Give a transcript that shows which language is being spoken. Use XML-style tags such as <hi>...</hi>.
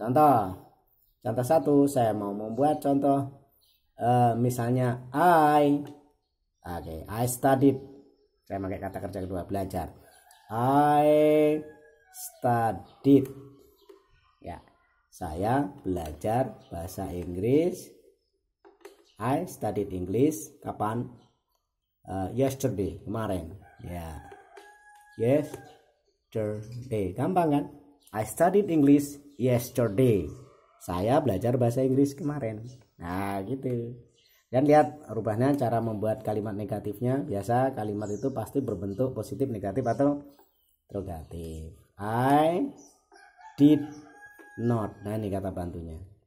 <id>Contoh 1, saya mau membuat contoh, misalnya</id> <en>I studied.</en> <id>Saya pakai kata kerja kedua, belajar.</id> <en>I studied.</en> <id>Ya, saya belajar bahasa Inggris.</id> <en>I studied English</en> <id>kapan?</id> <en>Yesterday,</en> <id>kemarin. Ya, yesterday, gampang kan?</id> <en>I studied English yesterday.</en> <id>Saya belajar bahasa Inggris kemarin. Nah, gitu. Dan lihat rubahnya, cara membuat kalimat negatifnya. Biasa kalimat itu pasti berbentuk positif, negatif, atau interrogatif.</id> <en>I did not.</en> <id>Nah, ini kata bantunya.</id>